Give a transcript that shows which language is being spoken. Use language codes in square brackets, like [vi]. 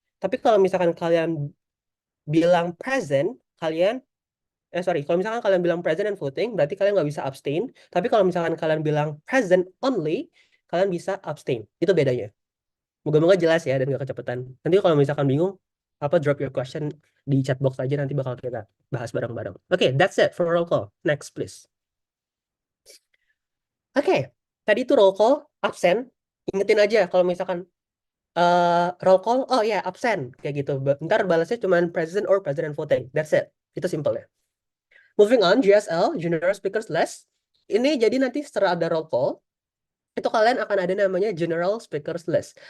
[id] Tapi kalau misalkan kalian bilang present, kalau misalkan kalian bilang present and voting, berarti kalian nggak bisa abstain. Tapi kalau misalkan kalian bilang present only, kalian bisa abstain. Itu bedanya. Moga-moga jelas ya dan nggak kecepatan. Nanti kalau misalkan bingung, [en] drop your question [id] di chat box aja, nanti bakal kita bahas bareng-bareng. [en] Oke, that's it for roll call. Next, please. [id] Oke, tadi itu roll call, absen. Ingetin aja kalau misalkan roll call, oh ya, absen. Kayak gitu. Ntar balasnya cuma [en] present or present and voting. That's it. [id] Itu simple ya. [en] Moving on, GSL, General Speakers List. [id] Ini jadi nanti setelah ada roll call, itu kalian akan ada namanya General Speakers List.